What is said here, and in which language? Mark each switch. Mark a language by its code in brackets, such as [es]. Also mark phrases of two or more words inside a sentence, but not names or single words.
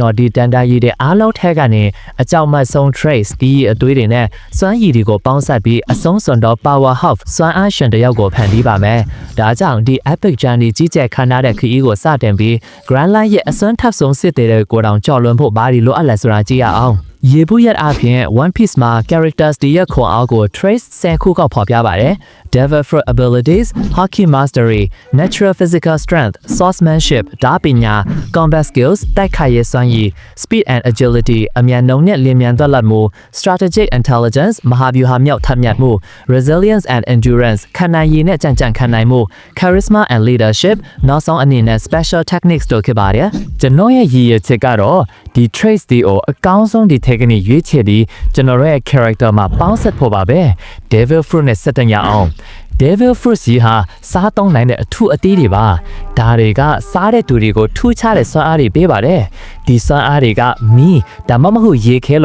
[my] တော်ဒီတန်တာရီတွေအားလုံးထဲကနေအကြောက်မဆုံး trace ဒီအသွေးတွေနဲ့စွမ်းရည်တွေကိုပေါင်းစပ်ပြီးအဆုံးစွန်တော့ [en] power half [my] စွမ်း အားရှင်တယောက်ကိုဖန်တီးပါမယ်ဒါကြောင့်ဒီ [en] epic journey [my] ကြီးကျယ်ခမ်းနားတဲ့ခရီးကိုစတင်ပြီး grand line ရဲ့အစွမ်းထပ် ဆုံးစစ်တဲ့ကိုတောင်ကြော်လွန်ဖို့ဘာဒီလိုအပ်လဲဆိုတာကြည့်ရအောင်ရေဘူးရက်အပြင် One Piece မှာ characters တွေရဲ့ခွန်အားကို trace 10ခုကဖော်ပြပါတယ် [en] Devil Fruit abilities, Haki mastery, natural physical strength, swordsmanship, ဓာပညာ combat skills, [my] တိုက်ခိုက်ရေးစွမ်းရည် [en] speed and agility, [my] အမြန်နှုန်းနဲ့လျင်မြန်သက်လက်မှု [en] strategic intelligence, [my] မဟာဗျူဟာမြောက်ထက်မြတ်မှု [en] resilience and endurance, [my] ခံနိုင်ရည်နဲ့ကြံ့ကြံ့ ခံနိုင်မှု [en] charisma and leadership, [my] နောက်ဆုံးအနေနဲ့ [en] special techniques [my] တို့ဖြစ်ပါတယ်ကျွန်တော်ရဲ့ရည်ရွယ်ချက်ကတော့ဒီ trace တွေကိုအကောင်းဆုံးဒီ technique ရွေးချယ်ပြီးကျွန်တော်ရဲ့ character မှာပေါင်းစပ်ဖို့ပါပဲ Devil Fruit နဲ့ဆက်တင်ရ အောင် Devil Fruit ကြီးဟာစားသုံးနိုင်တဲ့အထူးအသီးတွေပါဒါတွေကစားတဲ့သူတွေကိုထူးခြားတဲ့စွမ်းအားတွေပေးပါတယ်ဒီစွမ်းအားတွေကမီးဒါမှမဟုတ်ရေခဲ